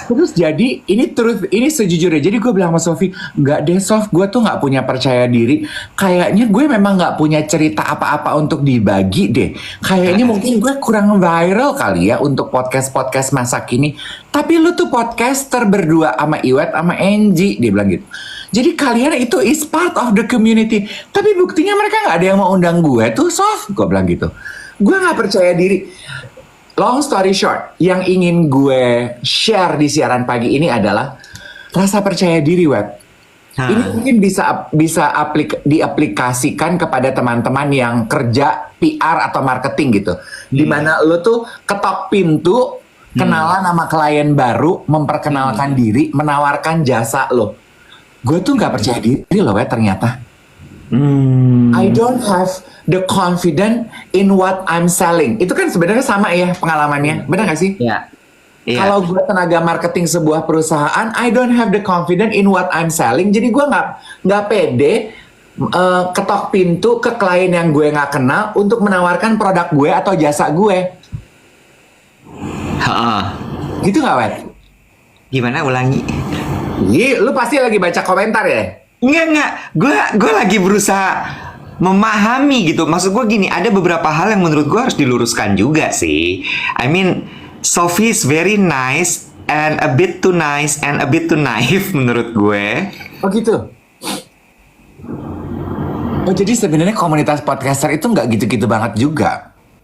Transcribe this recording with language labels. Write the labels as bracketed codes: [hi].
[id] Terus jadi ini sejujurnya. Jadi gue bilang sama Sofi, nggak deh Sof, gue tuh nggak punya percaya diri. Kayaknya gue memang nggak punya cerita apa-apa untuk dibagi deh. Kayaknya mungkin gue kurang viral kali ya untuk podcast masa kini. Tapi lu tuh podcaster berdua sama Iwet sama Angie, dia bilang gitu. Jadi kalian itu [en] is part of the community. [id] Tapi buktinya mereka nggak ada yang mau undang gue tuh Sof, gue bilang gitu. Gue nggak percaya diri. [en] Long story short, [id] yang ingin gue share di siaran pagi ini adalah rasa percaya diri, Web. Ini mungkin bisa diaplikasikan kepada teman-teman yang kerja PR atau marketing gitu. Dimana lo tuh ketok pintu, kenalan sama klien baru, memperkenalkan diri, menawarkan jasa lo. Gue tuh nggak percaya diri loh, Web, ternyata. [en] I don't have the confidence in what I'm selling. [id] Itu kan sebenarnya sama ya pengalamannya, benar nggak sih? Iya. Kalau gue tenaga marketing sebuah perusahaan, [en] I don't have the confidence in what I'm selling. [id] Jadi gue nggak pede ketok pintu ke klien yang gue nggak kenal untuk menawarkan produk gue atau jasa gue. Gitu nggak, Wet? Gimana, ulangi? Lu pasti lagi baca komentar ya? Enggak. Gue lagi berusaha memahami gitu. Maksud gue gini, ada beberapa hal yang menurut gue harus diluruskan juga sih. [en] I mean, Sophie is very nice and a bit too nice and a bit too naive [id] menurut gue. Oh gitu? Oh jadi sebenarnya komunitas podcaster itu nggak gitu-gitu banget juga?